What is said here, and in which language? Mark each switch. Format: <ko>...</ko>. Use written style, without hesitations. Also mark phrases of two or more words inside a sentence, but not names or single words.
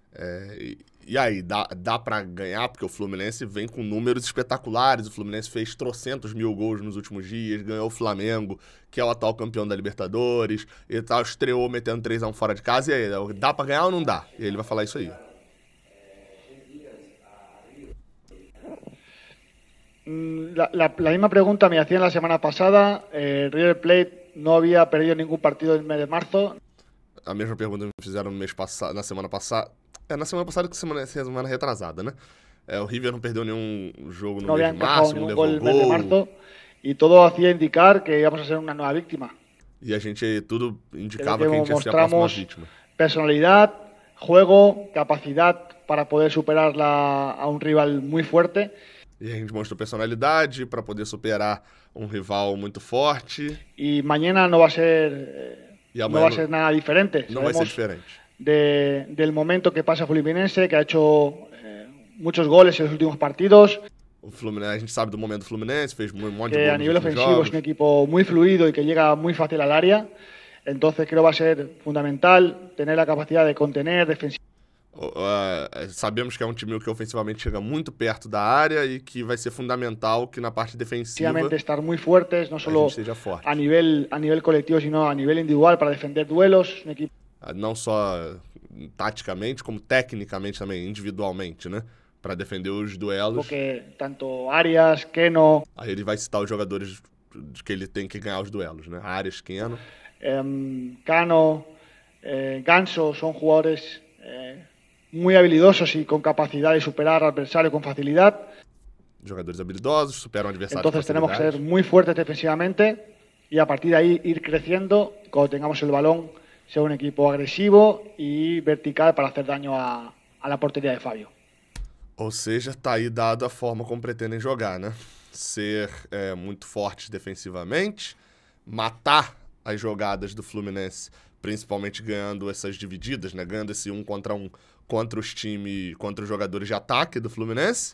<pt>e aí, dá pra ganhar? Porque o Fluminense vem com números espetaculares. O Fluminense fez trocentos mil gols nos últimos dias, ganhou o Flamengo, que é o atual campeão da Libertadores, e tal, estreou metendo 3-1 fora de casa. E aí, dá pra ganhar ou não dá? E ele vai falar isso aí.</pt> <es>La misma pregunta me hacían la semana pasada. River Plate no había perdido ningún partido en el mes de marzo.</es> <pt>A mesma pergunta me fizeram na semana passada. Na semana passada que semana retrasada, né? O River não perdeu nenhum jogo no mês de março, não levou gol. E tudo</pt> <es>hacía indicar que íamos a ser</es> <pt>uma nova vítima. E a gente tudo indicava que a gente ia ser a próxima vítima. Personalidade, juego, capacidade para poder superar a um rival muito forte. E a gente mostrou personalidade para poder superar um rival muito forte. E amanhã não vai ser nada diferente. Não vai ser diferente.</pt> <es>del momento que pasa Fluminense, que ha hecho muchos goles en los últimos partidos.</es> <pt>O Fluminense, a gente sabe do momento do Fluminense, fez um monte de</pt> <es>Que</es> <pt>gols</pt> <es>a nivel</es> <pt>nos últimos</pt> <es>ofensivo</es> <pt>jogos.</pt> <es>es un equipo muy fluido y que llega muy fácil al área. Entonces creo que va a ser fundamental tener la capacidad de contener defensivamente.</es> <pt>Sabemos que é um time que ofensivamente chega muito perto da área e que vai ser fundamental que na parte defensiva</pt> <es>Estar muy fuertes, no solo</es> <pt>seja forte.</pt> <es>a nivel colectivo, sino a nivel individual para defender duelos. Un equipo</es> <pt>Não só taticamente, como tecnicamente também, individualmente, né? Para defender os duelos.</pt> <es>que tanto Arias, Keno,</es> <pt>Aí ele vai citar os jogadores que ele tem que ganhar os duelos, né? Arias, Keno.</pt> <es>Cano, Ganso son jugadores muy habilidosos y con capacidad de superar al adversario con facilidad.</es> <pt>Jogadores habilidosos, superam adversários.</pt> <es>Entonces tenemos que ser muy fuertes defensivamente y a partir de ahí ir creciendo. Cuando tengamos el balón, ser un equipo agresivo y vertical para hacer daño a la portería de Fabio.</es> <pt>Ou seja, tá aí dado a forma como pretendem jogar, né? Ser muito fortes defensivamente, matar as jogadas do Fluminense, principalmente ganhando essas divididas, né? Ganhando esse 1 contra 1 contra os times, contra os jogadores de ataque do Fluminense.</pt>